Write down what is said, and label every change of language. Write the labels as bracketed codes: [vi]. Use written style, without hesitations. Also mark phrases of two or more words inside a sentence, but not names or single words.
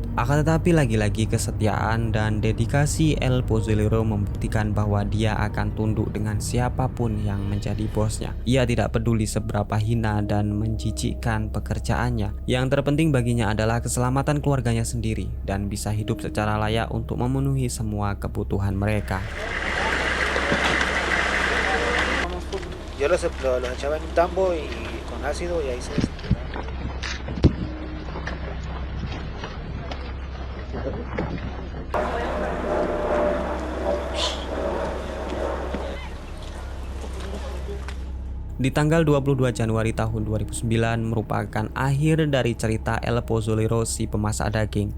[id] Akan tetapi lagi-lagi kesetiaan dan dedikasi El Pozzolero membuktikan bahwa dia akan tunduk dengan siapapun yang menjadi bosnya. Ia tidak peduli seberapa hina dan menjijikkan pekerjaannya. Yang terpenting baginya adalah keselamatan keluarganya sendiri dan bisa hidup secara layak untuk memenuhi semua kebutuhan mereka. [es] Yo los echaba en un tambo y con ácido y ahí se desintegraba. [id] Di tanggal 22 Januari tahun 2009 merupakan akhir dari cerita El Pozzolero si pemasak daging.